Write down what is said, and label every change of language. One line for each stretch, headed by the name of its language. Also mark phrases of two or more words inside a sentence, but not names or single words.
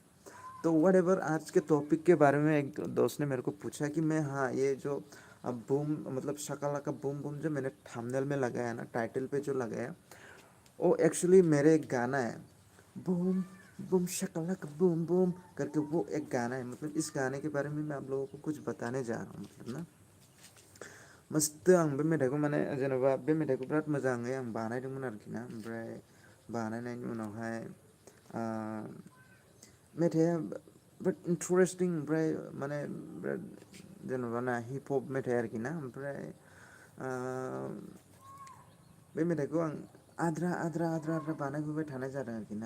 Hindi: तो वट एवर आज के टॉपिक के बारे में एक दोस्त ने मेरे को पूछा कि मैं हाँ ये जो बूम मतलब शकालाका बूम बूम जो मैंने थंबनेल में लगाया ना, टाइटल पे जो लगाया, वो एक्चुअली मेरे एक गाना है. बूम बूम शकालाका बूम बूम करके वो एक गाना है. मतलब इस गाने के बारे में मैं आप लोगों को कुछ बताने जा रहा हूँ.
Bodo: मतलब ना मस्त आं बे मेथाइखौ माने जेनेबा बे मेथाइखौ बिराद मोजाङै आं बानायदोंमोन आरोखि ना. ओमफ्राय बानायनायनि उनावहाय मेथाइआ बिराद इन्टारेस्टिं. ओमफ्राय माने बिराद जेनेबा ना
English: hip hop
Bodo: मेथाइ आरोखि ना. ओमफ्राय बे मेथाइखौ आं आद्रा बानायबोबाय थानाय जादों आरोखि ना.